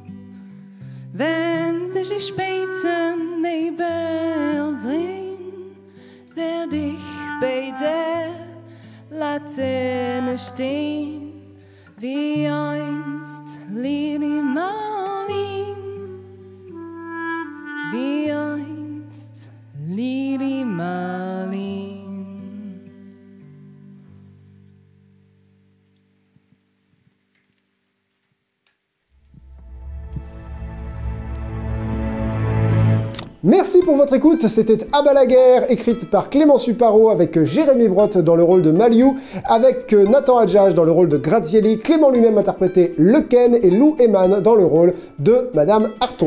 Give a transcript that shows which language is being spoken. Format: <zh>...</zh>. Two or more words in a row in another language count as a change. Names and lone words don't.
<de>Wenn sich die späten Nebel drehen, werd ich bei der Laterne stehen, wie einst Lili Marleen, wie einst Lili Marleen.</de> <fr>Merci pour votre écoute, c'était À bas la guerre, écrite par Clément Suparo avec Jérémy Brotte dans le rôle de Maliou, avec Nathan Adjage dans le rôle de Grazielli, Clément lui-même interprétait Le Ken et Lou Eman dans le rôle de Madame Arton.</fr>